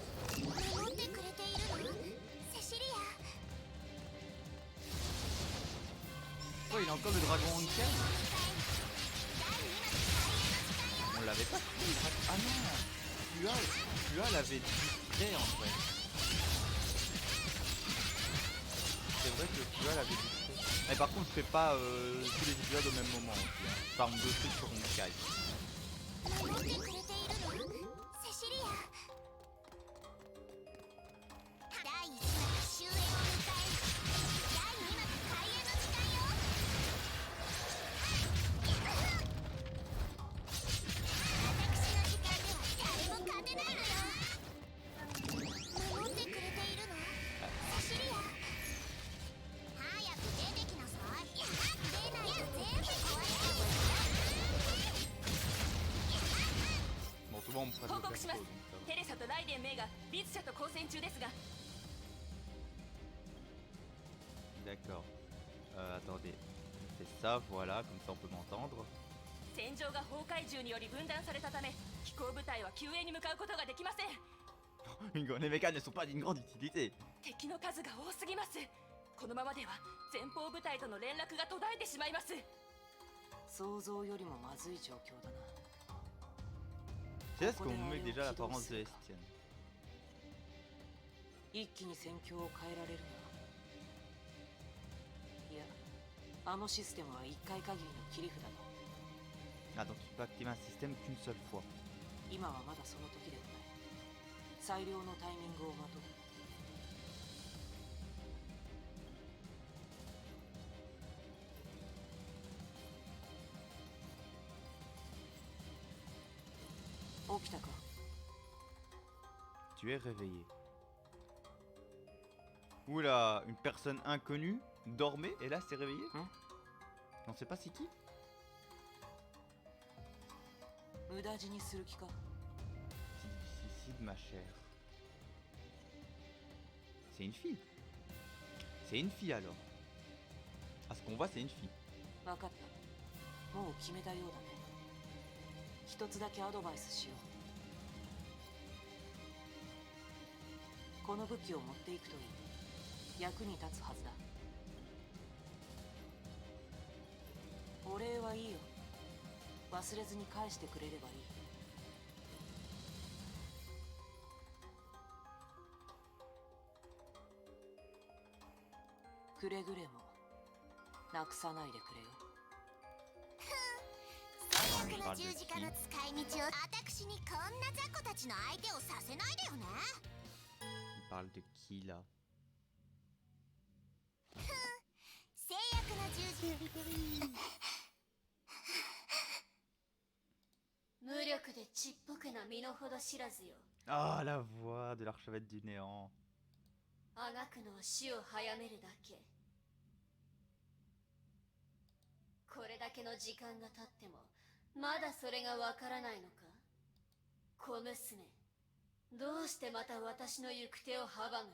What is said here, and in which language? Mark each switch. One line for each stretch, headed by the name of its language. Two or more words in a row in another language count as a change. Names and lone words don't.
Japanese: 守ってくれているの？セシリア。
French: Oh, il a encore le dragon Honkai. On l'avait pas pris. Ah non, Fua l'avait distrait en fait. C'est vrai que Fua l'avait distrait. Mais par contre, je fais pas tous les épisodes au même moment aussi. Hein. Je farm 2 trucs sur Honkai.
Japanese: 守ってくれているの？セシリア。第1幕終焉を迎え、第2幕開演の時間よ。私の時間では誰も勝てないのよ。守ってくれているの？セシリア。早く出てきなさい。出ないと全部壊しちゃうわよ。
French: Bon, souvent on me prête
Japanese: 報
French: le
Japanese: 告しま
French: perso,
Japanese: す。
French: donc ça va.
Japanese: テレサとライデンメイがリツ社と交戦中ですが、
French: D'accord. Attendez. C'est ça, voilà, comme ça on peut m'entendre.
Japanese: 戦場が崩壊獣により分断されたため、機構部隊は救援に向かうことができません。
French: Les mechas ne sont pas d'une grande utilité.
Japanese: 敵の数が多すぎます。このままでは前方部隊との連絡が途絶えてしまいます。想像よりもまずい状況だな。
French: C'est ce qu'on met déjà l'apparence de l'Estienne.
Japanese: 一気に戦況を変えられるな。いや、あのシステムは一回限りの切り札だ。
French: Ah, donc il peut activer un système qu'une seule fois.
Japanese: 今はまだその時ではない。最良のタイミングを待とう。起きたか？
French: Tu es réveillé. Oula, une personne inconnue dormait et là s'est réveillée. Hein? On sait pas c'est qui.
Japanese: 無駄死にする気か？
French: Suicide ma chère. C'est une fille. C'est une fille alors. À ce qu'on voit, c'est une fille.
Japanese: 分かった。もう決めたようだね。一つだけアドバイスしよう。この武器を持っていくといい。役に立つはずだ。お礼はいいよ。忘れずに返してくれればいい。くれぐれもなくさないでくれよ。最悪の十字架の使使い道を私にこんな雑魚たちの相手をさせないでよね。
French: Il parle de qui là?
Japanese: 制約の十字無力でちっぽけな身の程知らずよ。
French: Ah, la voix de l'archevêque du néant.
Japanese: あがくのは死を早めるだけ。これだけの時間が経ってもまだそれがわからないのか。小娘、どうしてまた私の行く手を阻む。